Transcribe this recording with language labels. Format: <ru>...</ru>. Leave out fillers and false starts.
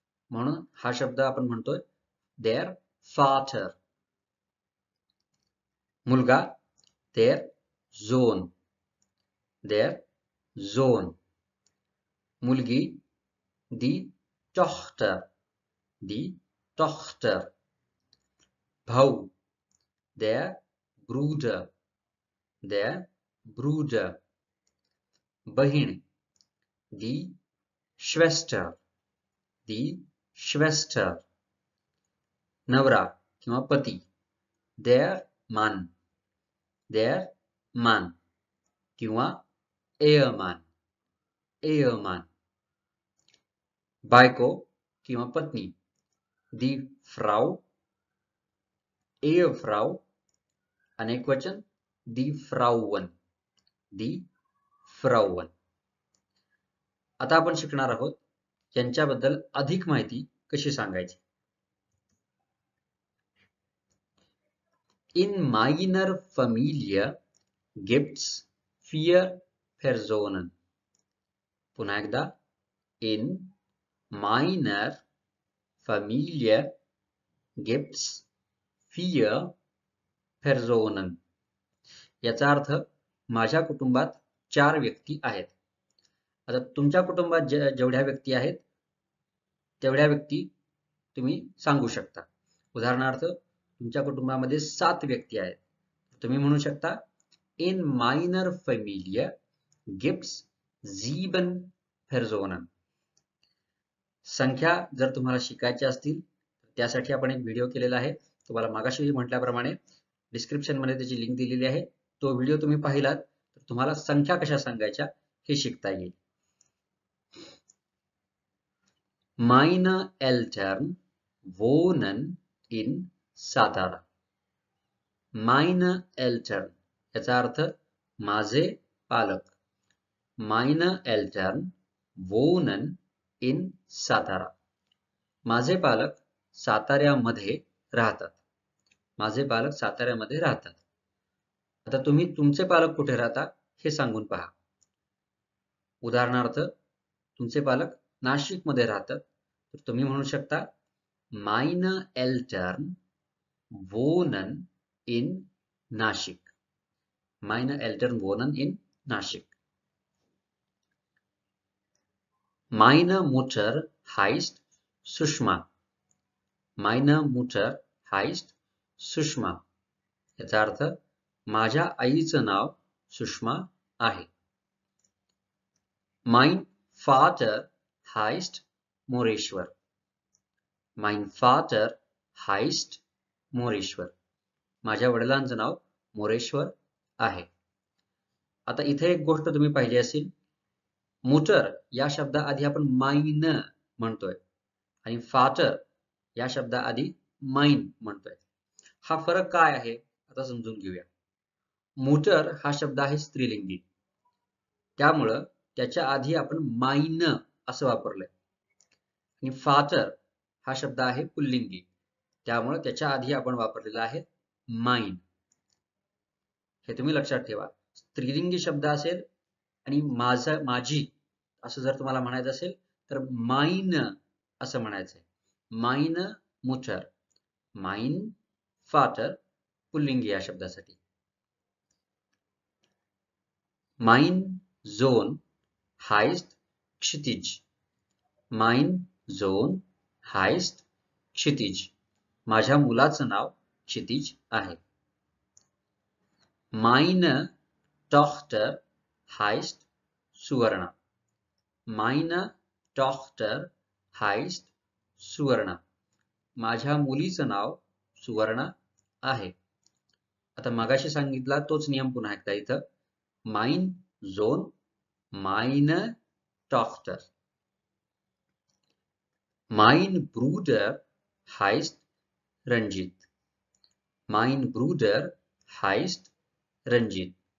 <mr>म्हणून हा शब्द आपण म्हणतोय देर फाटर.</mr> <de>मुलगा, देर झोन, देर झोन. मुलगी, दी टॉchter, दी टॉchter. भाऊ, der Bruder, der Bruder. बहीण, दी Schwester, दी Schwester.</de> <mr>नवरा किंवा पती,</mr> <de>der Mann, der Mann किंवा Ehemann, Ehemann.</de> <mr>बायको किंवा पत्नी,</mr> <de>दी Frau, Ehefrau. अनेकवचन, दी Frauen, दी Frauen.</de> <mr>आता आपण शिकणार आहोत यांच्याबद्दल अधिक माहिती कशी सांगायची.</mr> <de>In meiner Familie gibt's 4 Personen.</de> <mr>पुन्हा एकदा,</mr> <de>in meiner Familie gibt's 4 Personen.</de> <mr>याचा अर्थ माझ्या कुटुंबात 4 व्यक्ती आहेत. आता तुमच्या कुटुंबात जेवढ्या व्यक्ती आहेत तेवढ्या व्यक्ती तुम्ही सांगू शकता. उदाहरणार्थ तुमच्या कुटुंबामध्ये 7 व्यक्ती आहेत. तुम्ही म्हणू शकता</mr> <de>in meiner Familie gibt's 7 Personen.</de> <mr>संख्या जर तुम्हाला शिकायच्या असतील त्यासाठी आपण एक व्हिडिओ केलेला आहे. तुम्हाला मागाशी म्हटल्याप्रमाणे डिस्क्रिप्शन मध्ये त्याची लिंक दिलेली आहे. तो व्हिडिओ तुम्ही पाहिलात तर तुम्हाला संख्या कशा सांगायच्या हे शिकता येईल.</mr> <de>Meine Eltern wohnen in सातारा. Meine Eltern</de> <mr>याचा अर्थ माझे पालक.</mr> <de>Meine Eltern wohnen in सातारा.</de> <mr>माझे पालक साताऱ्यामध्ये राहतात. माझे पालक साताऱ्यामध्ये राहतात. आता तुम्ही तुमचे पालक कुठे राहता हे सांगून पहा. उदाहरणार्थ तुमचे पालक नाशिकमध्ये राहतात तर तुम्ही म्हणू शकता</mr> <de>Meine Eltern wohnen in Nashik. Meine Eltern wohnen in Nashik. Meine Mutter heißt Sushma. Meine Mutter heißt सुषमा.</de> <mr>याचा अर्थ माझ्या आईचं नाव सुषमा आहे.</mr> <de>Mein Vater heißt मोरेश्वर. Mein Vater heißt मोरेश्वर.</de> <mr>माझ्या वडिलांचं नाव मोरेश्वर आहे. आता इथे एक गोष्ट तुम्ही पाहिली असेल, मुटर या शब्दाआधी आपण माइन म्हणतोय आणि फाटर या शब्दाआधी माइन म्हणतोय. हा फरक काय आहे आता समजून घेऊया. मुटर हा शब्द आहे स्त्रीलिंगी, त्यामुळं त्याच्या आधी आपण माइन असं वापरलंय. आणि फाटर हा शब्द आहे पुल्लिंगी, त्यामुळे त्याच्या आधी आपण वापरलेला आहे माइन. हे तुम्ही लक्षात ठेवा. स्त्रीलिंगी शब्द असेल आणि माझं माझी असं जर तुम्हाला म्हणायचं असेल तर माइन असं म्हणायचंय.</mr> <de>माइन मुटर, माइन फाटर</de> <mr>पुल्लिंगी या शब्दासाठी.</mr> <de>माइन झोन heißt क्षितिज. Mein Sohn heißt क्षितिज.</de> <mr>माझ्या मुलाचं नाव क्षितिज आहे.</mr> <de>Meine Tochter heißt सुवर्णा. Meine Tochter heißt सुवर्णा.</de> <mr>माझ्या मुलीचं नाव सुवर्णा आहे. आता मगाशी सांगितला तोच नियम पुन्हा एकदा इथं.</mr> <de>Mein Sohn, meine Tochter. Mein Bruder heißt Ranjit. Mein Bruder heißt Ranjit.</de>